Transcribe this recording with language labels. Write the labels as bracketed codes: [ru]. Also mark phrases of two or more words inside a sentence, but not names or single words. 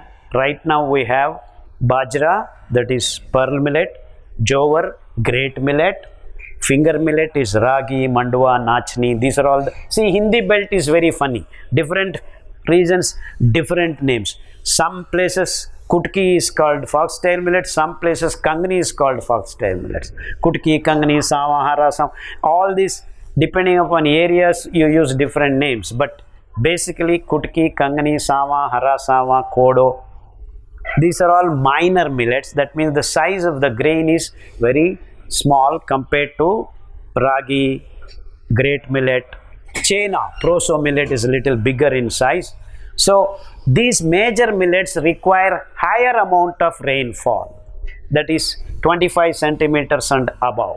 [en] Right now we have bajra, that is pearl millet, jowar, great millet, Finger millet is ragi, mandwa, nachni. These are all see, Hindi belt is very funny. Different regions, different names. Some places kutki is called foxtail millet. Some places kangni is called foxtail millet. Kutki, kangni, sawa, hara, sam. All these, depending upon areas, you use different names. But basically, kutki, kangni, sawa, hara, sawa, kodo. These are all minor millets. That means the size of the grain is very small compared to ragi, great millet. Chena, proso millet is a little bigger in size. So these major millets require higher amount of rainfall, that is 25 centimeters and above.